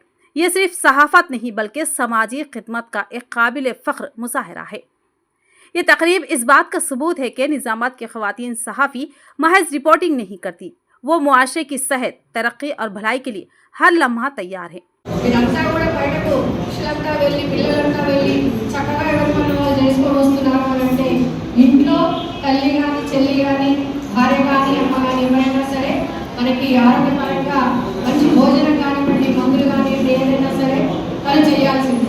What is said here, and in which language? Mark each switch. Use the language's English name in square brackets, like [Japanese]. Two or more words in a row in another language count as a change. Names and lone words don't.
[Urdu] یہ صرف صحافت نہیں بلکہ سماجی خدمت کا ایک قابل فخر مظاہرہ ہے۔ یہ تقریب اس بات کا ثبوت ہے کہ نظامات کی خواتین صحافی محض رپورٹنگ نہیں کرتی، وہ معاشرے کی صحت، ترقی اور بھلائی کے لیے ہر لمحہ تیار ہے۔ [Telugu] ఇంట్లో తల్లి కానీ చెల్లి కానీ భార్య కానీ అమ్మ కానీ ఎవరైనా సరే మనకి ఆరోగ్యపరంగా మంచి భోజనం కానివ్వండి, మందులు కానివ్వండి, ఏదైనా సరే వాళ్ళు చేయాల్సింది।